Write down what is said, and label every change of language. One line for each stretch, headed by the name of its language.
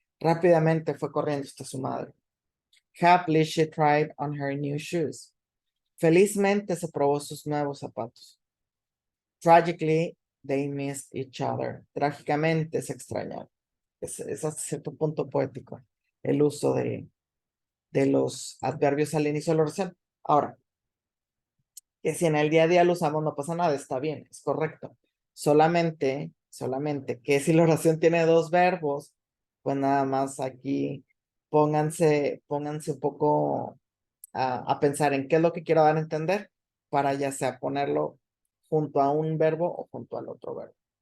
Spanish: Rápidamente fue corriendo hasta su madre.
English: Happily she tried on her new shoes.
Spanish: Felizmente se probó sus nuevos zapatos.
English: Tragically they missed each other.
Spanish: Trágicamente se extrañaron. Es hasta cierto punto poético el uso de los adverbios al inicio de la oración. Ahora, que si en el día a día lo usamos no pasa nada, está bien, es correcto. Solamente que si la oración tiene dos verbos, pues nada más aquí pónganse un poco a pensar en qué es lo que quiero dar a entender para ya sea ponerlo junto a un verbo o junto al otro verbo.